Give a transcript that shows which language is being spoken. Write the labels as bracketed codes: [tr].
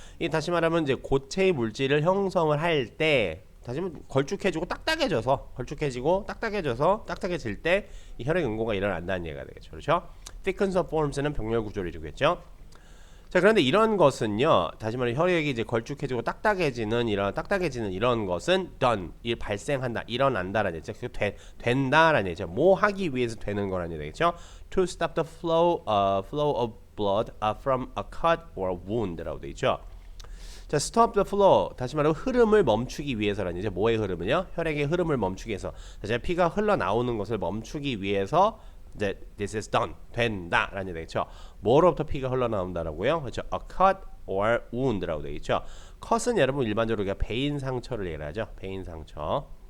[ko] 이 다시 말하면 이제 고체의 물질을 형성을 할 때 다시 말하면 걸쭉해지고 딱딱해질 때 이 혈액 응고가 일어난다는 얘기가 되겠죠. 그렇죠? [en] thickens of forms [ko] 는 병렬 구조를 이루겠죠. 자, 그런데 이런 것은요. 다시 말해 혈액이 이제 걸쭉해지고 딱딱해지는 이런 것은 done, 발생한다, 일어난다라는 얘기죠. 된다라는 얘기죠. 뭐 하기 위해서 되는 거라는 얘기죠. [en] To stop the flow of blood from a cut or a wound라고 되어 있죠. 자, stop the flow. [ko] 다시 말하면 흐름을 멈추기 위해서라는 얘기죠. 뭐의 흐름은요? 혈액의 흐름을 멈추기 위해서. 다시 말해 피가 흘러나오는 것을 멈추기 위해서 [en] this is done. [ko] 된다라는 얘기죠. 뭐로부터 피가 흘러나온다라고요? 그렇죠. [en] A cut or wound [ko] 라고 되어 있죠. cut은 여러분 일반적으로 우리가 베인 상처를 얘기하죠. 베인 상처.